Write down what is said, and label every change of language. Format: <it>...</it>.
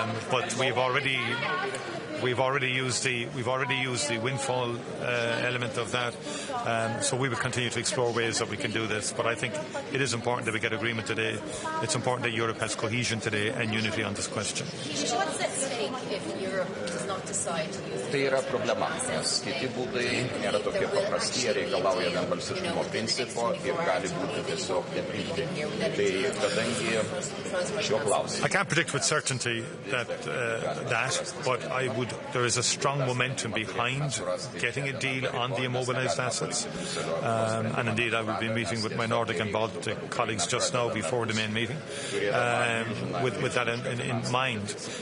<en>But we've already used the windfall element of that, so we will continue to explore ways that we can do this. But I think it is important that we get agreement today. It's important that Europe has cohesion today and unity on this question. What's at stake if Europe does not decide to use</en> <lt>Tai yra problema, nes kiti būdai nėra tokie paprasti, jie reikalauja vienbalsiškumo principo ir gali būti tiesiog neprimti. Tai kadangi šiuo klausimu.</lt> <en>I can't predict with certainty that, but there is a strong momentum behind getting a deal on the immobilised assets. And indeed, I will be meeting with my Nordic and Baltic colleagues just now before the main meeting, with that in mind.</en>